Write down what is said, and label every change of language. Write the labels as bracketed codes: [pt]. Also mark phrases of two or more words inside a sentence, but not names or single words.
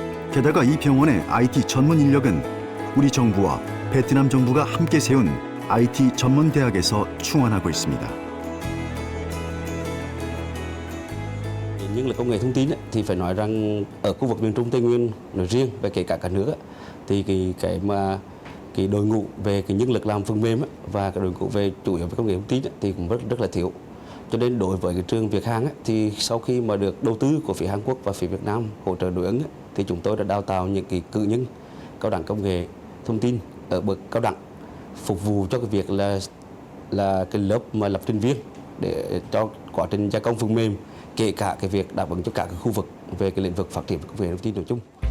[ko] 게다가 이 병원의 IT 전문 인력은 우리 정부와 베트남 정부가 함께 세운 IT 전문 대학에서 충원하고 있습니다. [vi] Nhân lực công nghệ thông tin thì phải nói rằng ở khu vực miền Trung Tây Nguyên nói riêng và kể cả cả nước thì cái đội ngũ về cái nhân lực làm phần mềm và cái đội ngũ về chủ yếu về công nghệ thông tin thì cũng rất là thiếu. Cho nên đối với cái trường Việt Hàn thì sau khi mà được đầu tư của phía Hàn Quốc và phía Việt Nam hỗ trợ đối ứng thì chúng tôi đã đào tạo những cái cử nhân cao đẳng công nghệ thông tin ở bậc cao đẳng phục vụ cho cái việc là cái lớp mà lập trình viên để cho quá trình gia công phần mềm, kể cả cái việc đáp ứng cho cả cái khu vực về cái lĩnh vực phát triển công nghệ thông tin nói chung.